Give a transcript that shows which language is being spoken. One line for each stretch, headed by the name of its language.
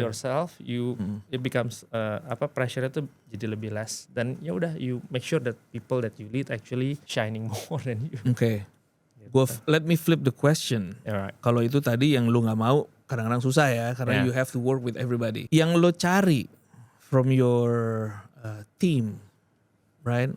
English: yourself, it becomes pressure
Indonesian: itu jadi lebih less, dan ya udah
English: you make sure that people that you lead actually shining more than you. Oke. Let me flip the question. Alright.
Indonesian: Kalau itu tadi yang lu nggak mau, kadang-kadang susah ya, karena Yeah.
English: you have to work with everybody.
Indonesian: Yang lo cari
English: from your team, right?